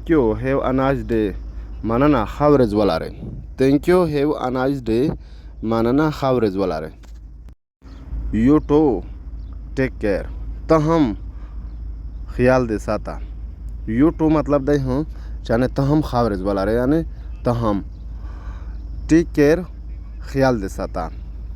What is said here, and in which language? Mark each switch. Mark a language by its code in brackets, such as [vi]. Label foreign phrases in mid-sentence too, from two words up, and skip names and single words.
[en] you have a nice day [ps] مننه ښه ورځ ولرئ [en] thank you have a nice day [ps] مننه ښه ورځ ولرئ [en] you too take care [ps] ته هم خیال دې ساته [en] you too [ps] مطلب دی چې یعنې ته هم ښه ورځ ولرئ یعنې ته هم [en] take care [ps] خیال دې ساته